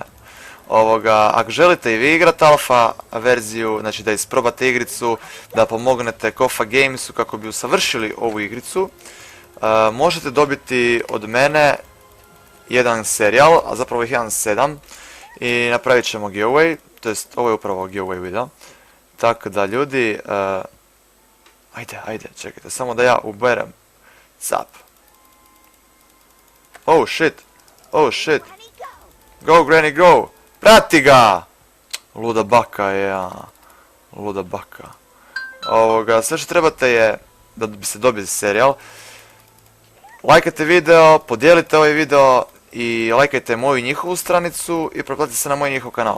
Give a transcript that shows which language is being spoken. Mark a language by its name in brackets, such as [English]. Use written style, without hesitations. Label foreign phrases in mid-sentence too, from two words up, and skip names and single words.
[Croatian] Ako želite i vi igrati alfa verziju, znači da isprobate igricu, da pomognete Kofa Gamesu kako bi usavršili ovu igricu, možete dobiti od mene jedan serijal, a zapravo ih jedan 7, i napravit ćemo giveaway, to jest ovo je upravo giveaway video. Tako da ljudi, ajde, čekajte, samo da ja uberem cap. [English] Oh shit, go Granny go! [Croatian] Prati ga! Luda baka je, luda baka. Sve što trebate je, da bi se dobili serijal, lajkajte video, podijelite ovaj video i lajkajte moju i njihovu stranicu i pretplatite se na moj i njihov kanal.